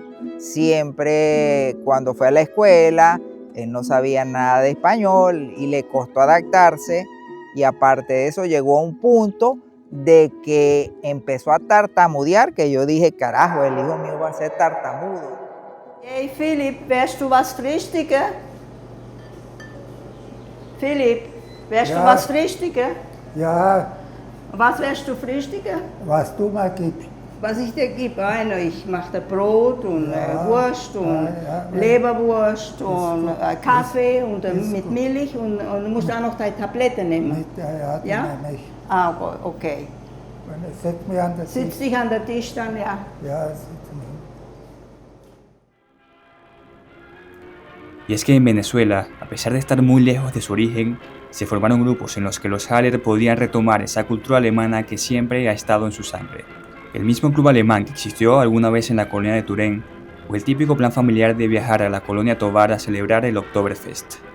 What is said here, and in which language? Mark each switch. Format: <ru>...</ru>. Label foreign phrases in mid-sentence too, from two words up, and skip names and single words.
<es>Siempre cuando fue a la escuela, él no sabía nada de español y le costó adaptarse, y aparte de eso llegó a un punto de que empezó a tartamudear, que yo dije, carajo, el hijo mío va a ser tartamudo.</es> <de>Hey Philipp, wärst du was frühstücken? Philipp, wärst du was frühstücken? Ja, Was wärst du frühstücken? was du mal gibst. Was ich dir gebe, bueno, ich mache dir Brot und Wurst und ja. Leberwurst und Kaffee und mit gut. Milch und du musst auch noch deine Tabletten nehmen. Ja, die Ja? nehme ich. Ah, okay. Wenn ich setze mich an den Tisch. Sitz dich an der Tisch dann, ja. Ja, sitze mich.</de> <es>Y es que en Venezuela, a pesar de estar muy lejos de su origen, se formaron grupos en los que los Haller podían retomar esa cultura alemana que siempre ha estado en su sangre. El mismo club alemán que existió alguna vez en la colonia de Turén, o el típico plan familiar de viajar a la colonia Tovar a celebrar el Oktoberfest.</es>